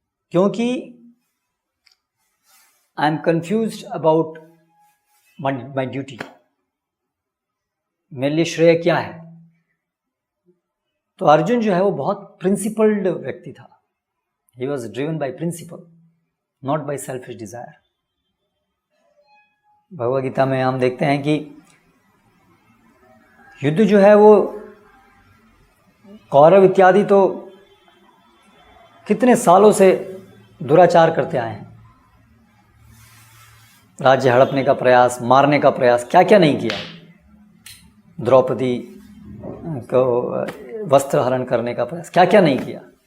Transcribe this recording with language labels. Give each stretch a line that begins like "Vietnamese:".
Hindi: क्योंकि
English: I am confused about my duty.
Hindi: मेरे लिए श्रेय क्या है? तो अर्जुन जो है वो बहुत प्रिंसिपल्ड व्यक्ति था.
English: He was driven by principle, not by selfish desire.
Hindi: Bhagavad Gita में हम देखते हैं कि युद्ध जो है वो कौरव इत्यादि तो कितने सालों से दुराचार करते आए हैं. राज्य हड़पने का प्रयास, मारने का प्रयास, क्या क्या नहीं किया. द्रौपदी को वस्त्र हरण करने का प्रयास, क्या क्या नहीं किया.